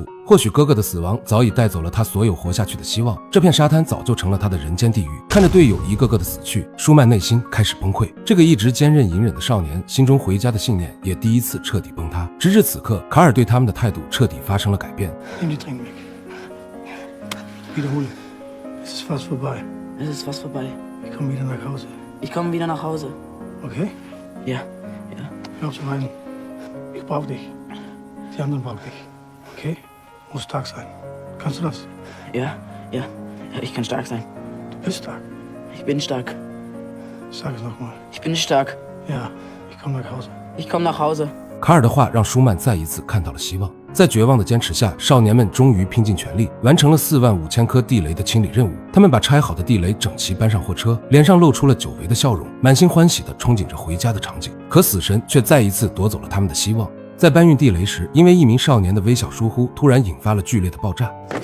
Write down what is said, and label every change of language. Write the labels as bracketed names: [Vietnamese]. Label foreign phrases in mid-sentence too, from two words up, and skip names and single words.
[Chinese] 或许哥哥的死亡早已带走了他所有活下去的希望，这片沙滩早就成了他的人间地狱。看着队友一个个的死去，舒曼内心开始崩溃。这个一直坚韧隐忍的少年，心中回家的信念也第一次彻底崩塌。直至此刻，卡尔对他们的态度彻底发生了改变。 [German] Nimm die Trink weg. Wiederhole. Es ist fast vorbei. Es ist fast vorbei. Ich komme wieder nach Hause. Ich komme wieder nach Hause. Okay? Ja, ja. Hör auf zu weinen. Ich brauche dich. Die anderen brauchen dich. Okay? Muss stark sein. Kannst du das? Ja, ja. Ja, ich kann stark sein. Du bist stark. Ich bin stark. Sag es nochmal. Ich bin stark. Ja, ich komme nach Hause. Ich komme nach Hause. [Chinese] 卡尔的话让舒曼再一次看到了希望。在绝望的坚持下，少年们终于拼尽全力，完成了45000颗地雷的清理任务。他们把拆好的地雷整齐搬上货车，脸上露出了久违的笑容，满心欢喜地憧憬着回家的场景。可死神却再一次夺走了他们的希望。在搬运地雷时，因为一名少年的微小疏忽，突然引发了剧烈的爆炸。